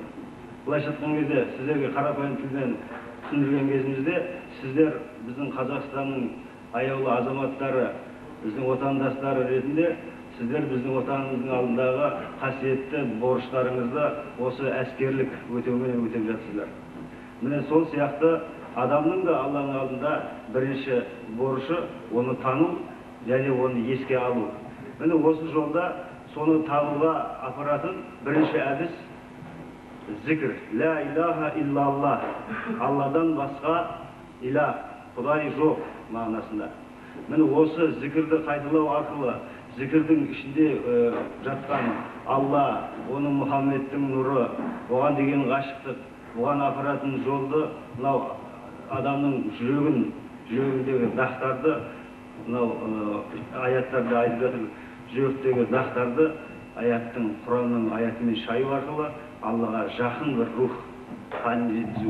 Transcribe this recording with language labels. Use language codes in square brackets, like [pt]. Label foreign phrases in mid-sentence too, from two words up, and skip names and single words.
[kk] Былайша айтқан кезде сіздерге қарапайым тілмен түсіндірген кезімізде сіздер біздің Қазақстанның аяулы азаматтары, біздің отандастары ретінде сіздер біздің отанымыздың алдындағы қасиетті борыштарыңызды осы әскерлік өтеумен өтеп жатсыздар. Міне сол сияқты адамның да Алланың алдында бірінші борышы оны тану және оны еске алу. Міне осы жолда соны табуға апаратын бірінші әдіс зікір. [ar] لا إله إلا الله. [kk] Алладан басқа илах, Құдай жоқ мағынасында. Міне осы зікірді қайталау арқылы зікірдің ішінде жатқан Алла, оның Мұхаммедтің нұры, оған деген ғашықтық, оған апаратын жолды, мынау адамның жүрегіндегі дақтарды, мынау аяттарда айтып жатыр, жүректегі дақтарды аяттың, Құранның аятымен шаю арқылы Аллаға жақын бір рух халін жеткізу.